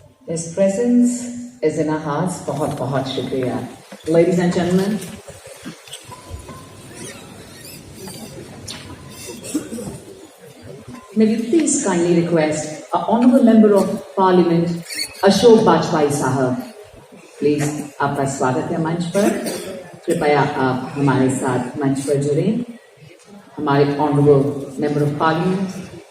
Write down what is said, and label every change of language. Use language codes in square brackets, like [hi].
[en] His presence is in our hearts. [hi] बहुत बहुत शुक्रिया. [en] Ladies and gentlemen, may we please kindly request our Honourable Member of Parliament, Ashok Bajpai Sahab. [hi] Please, आपका स्वागत है मंच पर. कृपया आप हमारे साथ मंच पर जुड़ें. [en] हमारे Honourable Member of Parliament.